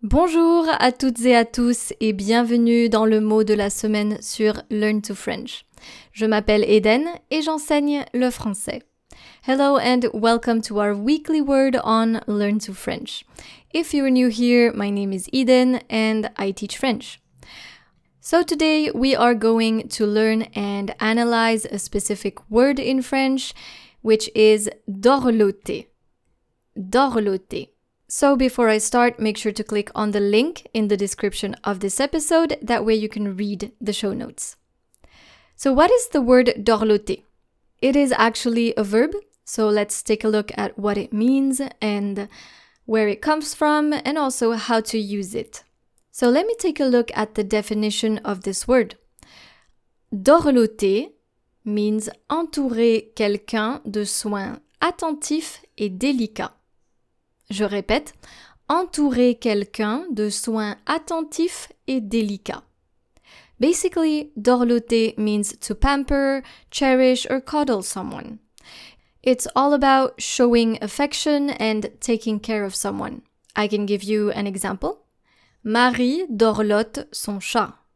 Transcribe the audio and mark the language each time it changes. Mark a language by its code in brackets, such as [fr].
[fr] Bonjour à toutes et à tous et bienvenue dans le mot de la semaine sur Learn to French. Je m'appelle Eden et j'enseigne le français. [en] Hello and welcome to our weekly word on Learn to French. If you're new here, my name is Eden and I teach French. So today we are going to learn and analyze a specific word in French, which is dorloter. Dorloter. So before I start, make sure to click on the link in the description of this episode. That way you can read the show notes. So what is the word dorloter? It is actually a verb. So let's take a look at what it means and where it comes from and also how to use it. So let me take a look at the definition of this word. [fr] Dorloter means entourer quelqu'un de soins attentifs et délicats. Je répète, entourer quelqu'un de soins attentifs et délicats. [en] Basically, dorloter means to pamper, cherish, or cuddle someone. It's all about showing affection and taking care of someone. I can give you an example. [fr] Marie dorlote son chat.